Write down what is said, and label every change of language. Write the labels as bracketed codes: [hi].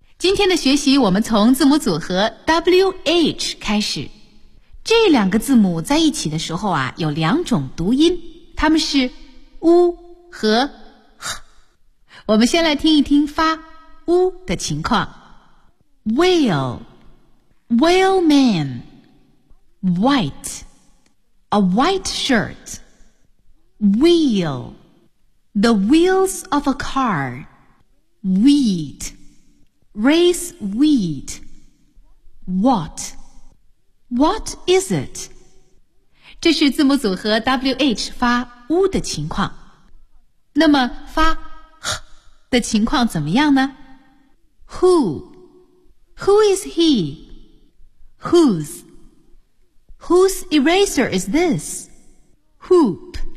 [zh] 今天的学习我们从字母组合 WH 开始。这两个字母在一起的时候啊，有两种读音，它们是 U 和 H。我们先来听一听发 U 的情况。 [en] WillWhale man, white, a white shirt, wheel, the wheels of a car, wheat, raise wheat, what is it? [zh] 这是字母组合 WH 发 U 的情况。那么发 H 的情况怎么样呢？ [en] Who is he? Whose eraser is this? Hoop.